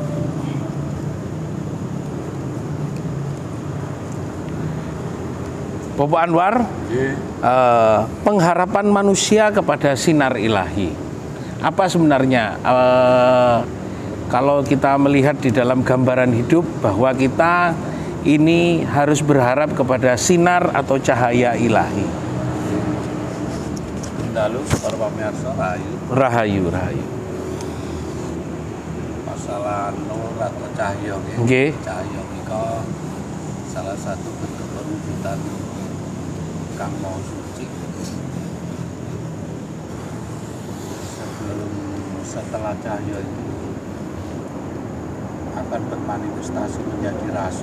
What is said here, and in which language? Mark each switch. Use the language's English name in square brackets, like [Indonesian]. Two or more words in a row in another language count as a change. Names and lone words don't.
[Indonesian] Bapak Anwar, pengharapan manusia kepada sinar ilahi. Apa sebenarnya kalau kita melihat di dalam gambaran hidup bahwa kita ini harus berharap kepada sinar atau cahaya ilahi. Lalu para pemirsa rahayu. Rahayu, rahayu. Masalah nur atau cahaya. Nggih. Cahaya itu salah satu bentuk perwujudan Kang Maha Suci. Setelah cahaya itu akan bermanifestasi menjadi rasa.